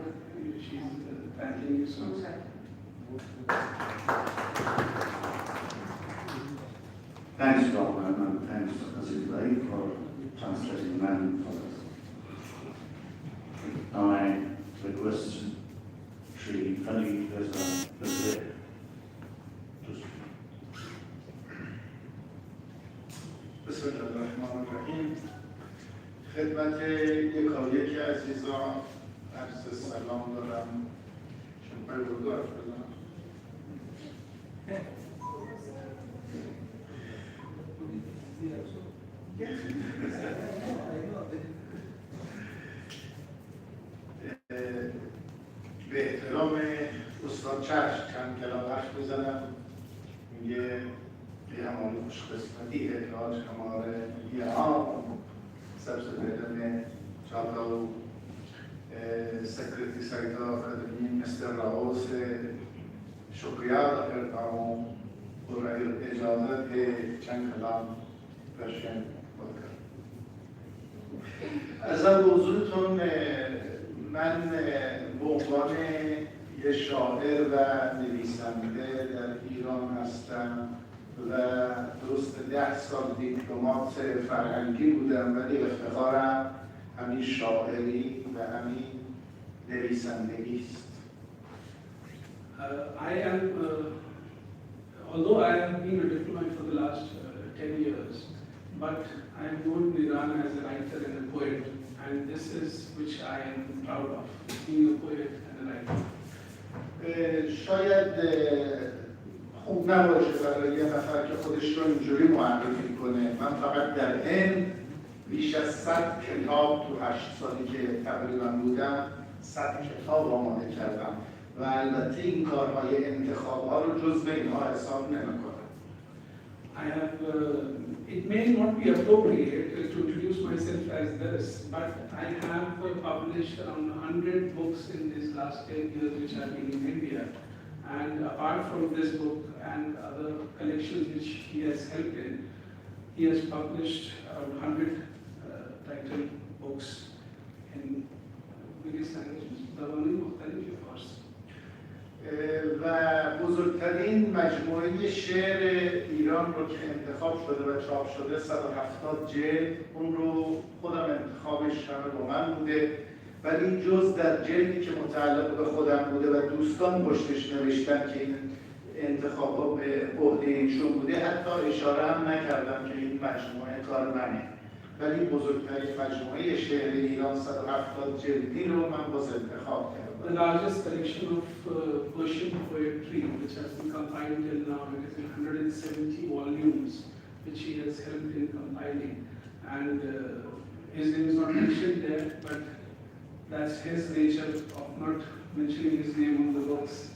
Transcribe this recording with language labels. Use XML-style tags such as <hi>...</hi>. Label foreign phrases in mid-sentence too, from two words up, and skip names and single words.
<en>She's thanking you so much. Thanks, Rahman, and thanks, Aziz Bhai, for translating man for us. Now I request Shri Ali Reza Lazare to speak.</en> <ar>بسم الله الرحمن الرحیم.</ar> <fa>خدمت یکایک عزیزان عرض سلام دارم. چون باید اردو حرف بزنم. به احترام استاد چشم چند کلام حرف بزنم.</fa> <ur>میگه یہ ہماری خوش قسمتی ہے کہ آج ہمارے یہاں سب سے پہلے میں چاہتا ہوں سیکریٹری ساہتیہ اکادمی مسٹر راؤ سے شکریہ ادا کرتا ہوں اور اگر اجازت ہے چند کلام پرشین بول کر</ur> <fa>از حضورتون من به عنوان یه شاعر و نویسنده در ایران هستم و درست 10 سال دیپلمات فرهنگی بودم ولی افتخارم همین شاعری و همین نویسندگی است.</fa> <en>Although I have been a diplomat for the last 10 years, but I am known in Iran as a writer and a poet, and this is which I am proud of, being a poet and a writer.</en> <fa>شاید خوب نباشه برای یه نفر که خودش رو اینجوری معرفی کنه. من فقط در هند بیش از 100 کتاب تو 8 سالی که تقریبا بودم 100 کتاب آماده کردم و البته این کارهای انتخاب‌ها رو جزو اینها حساب نمی‌کنم.</fa> <en>It may not be appropriate to introduce myself as this, but I have published around 100 books in these last 10 years which have been in India. And apart from this book and other collections which he has helped in, he has published around 100 titled books in various languages. Of course.</en> <fa>و بزرگترین مجموعه شعر ایران رو که انتخاب شده و چاپ شده 170 جلد، اون رو خودم انتخابش همه با من بوده، ولی جز در جلدی که متعلق به خودم بوده و دوستان پشتش نوشتن که این انتخابا به عهده ایشون بوده، حتی اشاره هم نکردم که این مجموعه کار منه. ولی بزرگترین مجموعه شعر ایران 170 جلدی رو من باز انتخاب کردم.</fa> <en>The largest collection of Persian poetry which has been compiled till now, it is in 170 volumes which he has helped in compiling, and his name is not mentioned there, but that's his nature of not mentioning his name on the books.</en>